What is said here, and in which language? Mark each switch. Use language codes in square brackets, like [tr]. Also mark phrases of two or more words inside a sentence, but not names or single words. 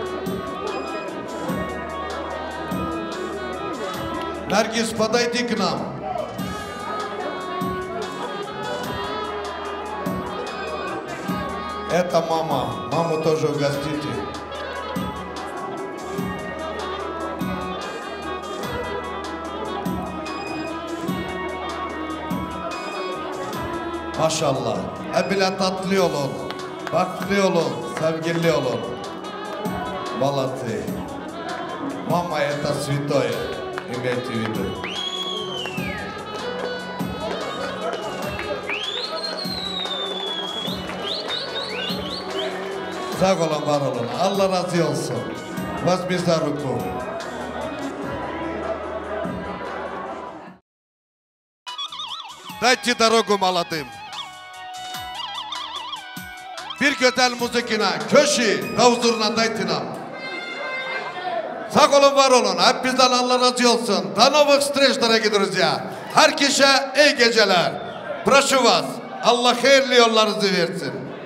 [ru] Наргиз, подойди к нам. Это мама. Маму тоже угостите. [tr] Maşallah. Hep bile tatlı olun. Baklı olun. Sevgili olun. [ru] Молодцы. Мама это святое. Имейте в виду. [tr] Sağ olun, var olun. Allah razı olsun. [ru] Возьми за руку. Дайте дорогу молодым. [tr] Bir güzel müzikine, köşi, davuzuruna daytına. Sağ olun, var olun. Hep bizden Allah razı olsun. [ru] До новых встреч, дорогие друзья. [tr] Herkese iyi geceler. [ru] Прошу вас. [tr] Allah hayırlı yollarınızı versin.